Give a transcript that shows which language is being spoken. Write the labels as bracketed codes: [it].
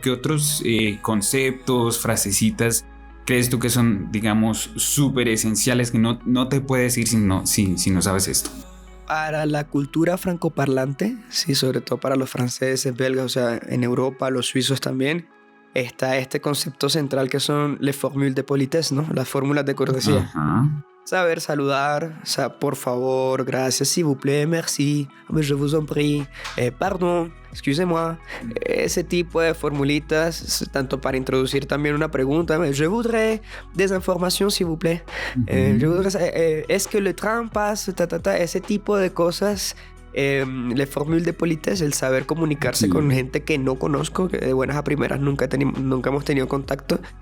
[es] ¿Qué otros conceptos, frasecitas crees tú que son, digamos, súper esenciales que no te puedes ir si no sabes esto? Para la cultura francoparlante, sí, sobre todo para los franceses, belgas, o sea, en Europa, los suizos también, está este concepto central que son [fr] les formules de politesse, [es] ¿no? Las fórmulas de cortesía. Ajá. Saber saludar, o sea, por favor, gracias, [fr] s'il vous plaît, merci, je vous en prie, pardon, excusez-moi. [es] Ese tipo de formulitas, tanto para introducir también una pregunta, [fr] je voudrais des informations, s'il vous plaît. Je voudrais, est-ce que le train passe, [es] ese tipo de cosas. [fr] Le formule de politesse, [es] el saber comunicarse con gente que no conozco, que de buenas a primeras nunca hemos tenido contacto.